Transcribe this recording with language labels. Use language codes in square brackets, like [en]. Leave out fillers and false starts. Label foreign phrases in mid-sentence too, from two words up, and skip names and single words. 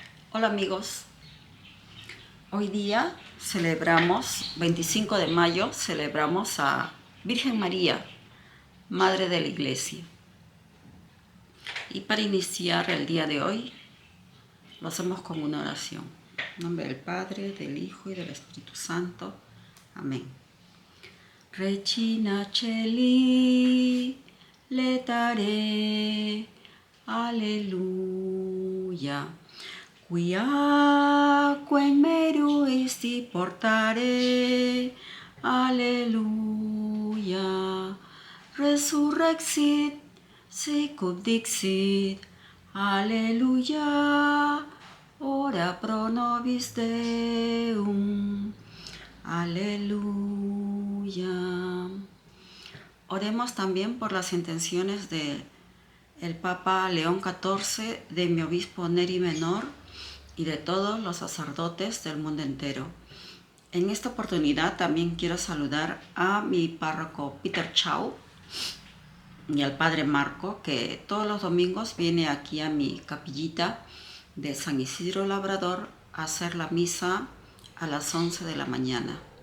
[es] Hola amigos, hoy día celebramos, 25 de mayo, celebramos a Virgen María, Madre de la Iglesia. Y para iniciar el día de hoy, lo hacemos con una oración. En nombre del Padre, del Hijo y del Espíritu Santo. Amén. [la] Regina Celi, letare, aleluya. Quiaque in meruisti portare, alleluia. Resurrexit, sicut dixit, alleluia. Ora pro nobis Deum, aleluya. [es] Oremos también por las intenciones de el Papa León XIV, de mi obispo Neri Menor y de todos los sacerdotes del mundo entero. En esta oportunidad también quiero saludar a mi párroco Peter Chau y al padre Marco, que todos los domingos viene aquí a mi capillita de San Isidro Labrador a hacer la misa a las 11 de la mañana.